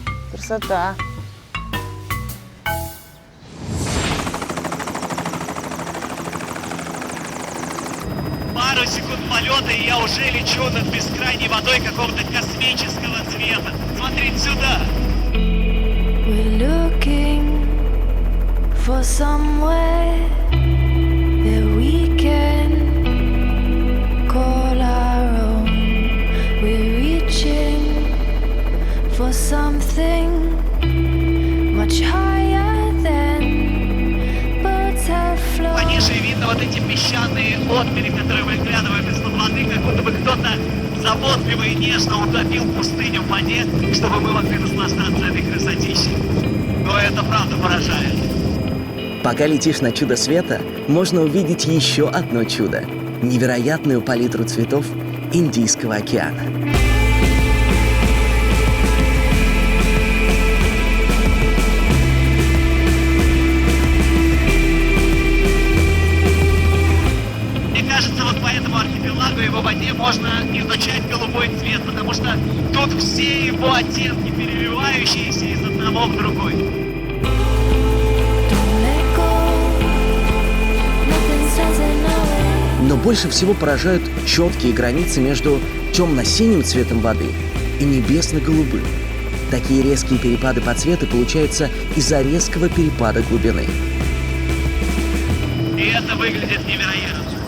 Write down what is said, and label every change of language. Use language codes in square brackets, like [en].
[ru] Красота. Пару секунд полета, и я уже лечу над бескрайней водой какого-то космического цвета. Смотрите сюда! [en] We're looking for somewhere that we can call our own. We're reaching for something much higher than birds have flown. [ru] Пониже видно вот эти песчаные отмели, которые выглядывают из-под воды, как будто бы кто-то заботливо и нежно утопил пустыню в воде, чтобы мы могли наслаждаться этой красотищей. Но это правда поражает. Пока летишь на чудо света, можно увидеть еще одно чудо – невероятную палитру цветов Индийского океана. этому архипелагу и его воде можно изучать голубой цвет, потому что тут все его оттенки, переливающиеся из одного в другой. [en] Don't let go. Nothing stands in our way. [ru] Но больше всего поражают четкие границы между темно-синим цветом воды и небесно-голубым. Такие резкие перепады по цвету получаются из-за резкого перепада глубины. И это выглядит невероятно.